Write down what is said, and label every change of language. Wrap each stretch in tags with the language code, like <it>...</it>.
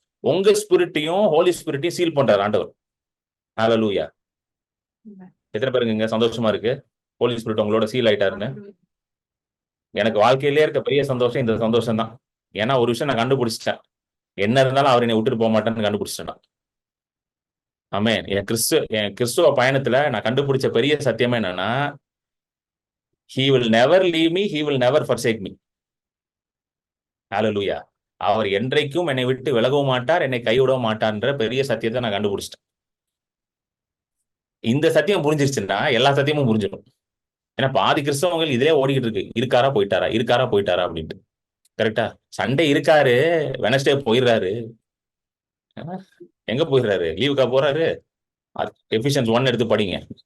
<ta>உங்க ஸ்பிரிட்டையும் ஹோலி ஸ்பிரிட்டையும் சீல் பண்றாரு ஆண்டவர். ஹalleluya. எத்தனை பேருங்க சந்தோஷமா இருக்கு ஹோலி ஸ்பிரிட் உங்களோட சீல் ஆயிட்டாருன்னு? எனக்கு வாழ்க்கையிலே இருக்க பெரிய சந்தோஷம் இந்த சந்தோஷம் தான். ஏன்னா ஒரு விஷயம் நான் கண்டுபிடிச்சிட்டேன், என்ன இருந்தாலும் அவர் என்னை விட்டுட்டு போக மாட்டேன்னு கண்டுபிடிச்சிட்டேன். ஆமென். என் கிறிஸ்துவ பயணத்துல நான் கண்டுபிடிச்ச பெரிய சத்தியமே என்னன்னா,</ta> <en>he will never leave me, he will never forsake me.</en> <ta>ஹalleluya. அவர் என்றைக்கும் என்னை விட்டு விலகவும் மாட்டார், என்னை கைவிடவும் மாட்டார்ன்ற பெரிய சத்தியத்தை நான் கண்டுபிடிச்சிட்டேன். இந்த சத்தியம் புரிஞ்சிருச்சுன்னா எல்லா சத்தியமும் புரிஞ்சிடும். ஏன்னா பாதி கிறிஸ்தவங்கள் இதுலயே ஓடிக்கிட்டு இருக்கு, இருக்காரா போயிட்டாரா, இருக்காரா போயிட்டாரா அப்படின்ட்டு. கரெக்டா? சண்டே இருக்காரு, வெனஸ்டே போயிடுறாரு. எங்க போயிடுறாரு? லீவுக்கா போறாரு? எபிசியன்ஸ் 1 எடுத்து படிங்க.</ta>